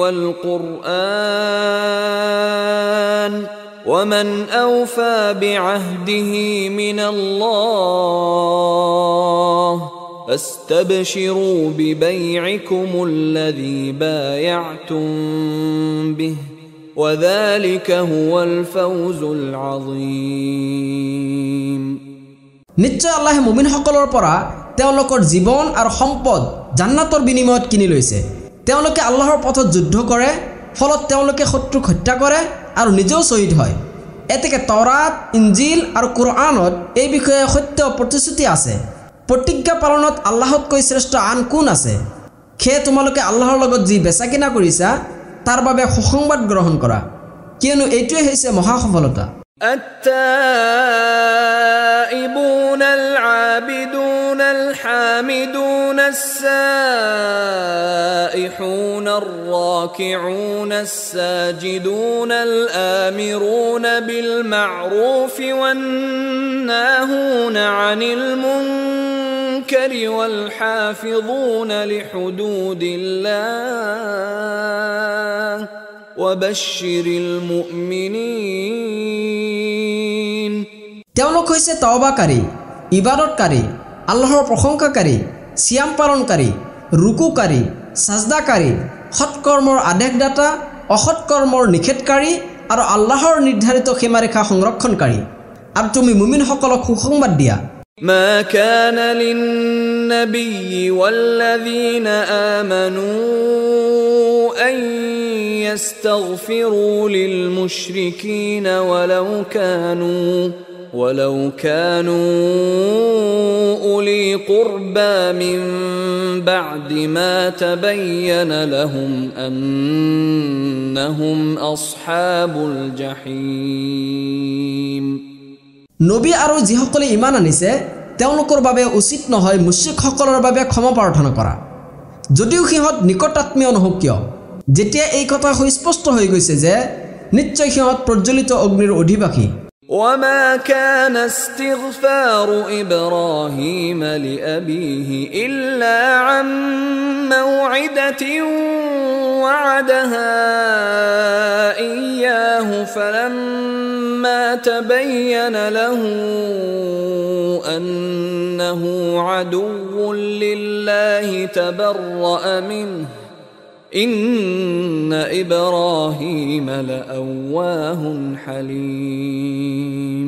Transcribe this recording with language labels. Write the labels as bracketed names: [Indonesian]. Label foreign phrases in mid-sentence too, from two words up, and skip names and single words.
[Arabic] والقرآن ومن أوفى بعهده من الله فاستبشروا ببيعكم الذي بايعتم به وذلك هو الفوز العظيم [Assamese] নিশ্চয় আল্লাহে মুমিনসকলৰ পৰা তেওঁলোকৰ জীৱন আৰু সম্পদ জান্নাতৰ বিনিময়ত কিনি লৈছে তেওঁলোকে আল্লাহৰ পথত যুদ্ধ কৰে ফলত তেওঁলোকে শত্ৰুক হত্যা কৰে আৰু নিজেও শ্বহীদ হয় এতেকে তৌৰাত ইনজিল আৰু কুৰআনত এই বিষয়ে সত্য প্ৰতিশ্ৰুতি আছে প্ৰতিজ্ঞা পালনত আল্লাহতকৈ শ্ৰেষ্ঠ আন কোন আছে খে তোমালোকে আল্লাহৰ লগত যি বেচাকিনা কৰিছা তাৰ বাবে সুসংবাদ গ্ৰহণ কৰা কিয়নো এইটোৱে হৈছে মহা সফলতা [Arabic] التائبون العابدون الحامدون السائحون الراكعون الساجدون الآمرون بالمعروف والناهون عن المنكر والحافظون لحدود الله وبشر المؤمنين [Assamese] তেওঁলোক হৈছে তওবাকাৰী ইবাদতকাৰী আল্লাহৰ প্ৰশংসাকাৰী সিয়াম পালনকাৰী ৰুকুকাৰী সাজদাকাৰী সৎকৰ্মৰ আদেশদাতা অসৎকৰ্মৰ নিষেধকাৰী আৰু আল্লাহৰ নিৰ্ধাৰিত সীমাৰেখা সংৰক্ষণকাৰী আৰু তুমি মুমিনসকলক সুসংবাদ দিয়া [Arabic] ما كان للنبي والذين آمنوا أن يستغفروا للمشركين ولو كانوا أولي قربى من بعد ما تبين لهم أنهم أصحاب الجحيم [Assamese] নবী আৰু যিসকলে ইমান আনিছে তেওঁলোকৰ বাবে উচিত নহয় মুশ্ৰিকসকলৰ বাবে ক্ষমা প্ৰাৰ্থনা কৰা যদিও সিহঁত নিকটাত্মীয় নহওক কিয় যেতিয়া এই কথা স্পষ্ট হৈ গৈছে যে নিশ্চয় সিহঁত প্ৰজ্বলিত অগ্নিৰ অধিবাসী [Arabic] وما كان استغفار إبراهيم لأبيه إلا عن موعدة وعدها إياه فلما تبين له أنه عدو لله تبرأ منه إن إبراهيم لأواه حليم